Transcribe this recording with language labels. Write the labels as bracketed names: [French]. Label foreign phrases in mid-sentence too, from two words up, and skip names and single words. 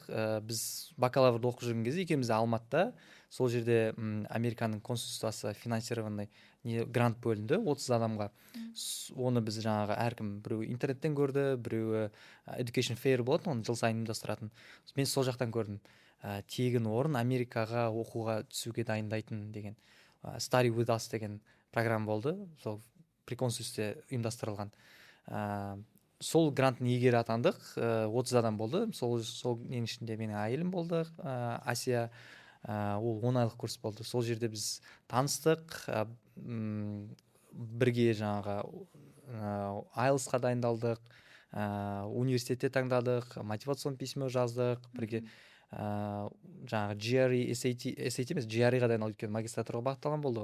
[Kazakh] Біз бакалаврда оқып жүрген кезде екеуміз Алматыда, сол жерде Американың консульствосы финансированный грант бөлінді 30 адамға. Оны біз жаңағы әркім біреу интернеттен көрді, біреу Education Fair болатын, оны жыл сайын ұйымдастыратын. Мен сол жақтан көрдім. Тегін орын Америкаға оқуға түсуге дайындайтын деген Study with us деген программа болды. Сол [Russian] при консульстве [Kazakh] ұйымдастырылған. Сол гранттың иегері атандық, 30 адам болды. Сол нең ішінде менің әйелім болды, Асия. Ол 10 айлық курс болды. Сол жерде біз таныстық, бірге жаңағы IELTS-қа дайындалдық, университетте таңдадық, [Russian] мотивацион письмо [Kazakh] жаздық, бірге жаңағы GRE, SAT емес, GRE-ға дайындалдық, өйткені магистратураға бағытталған болды.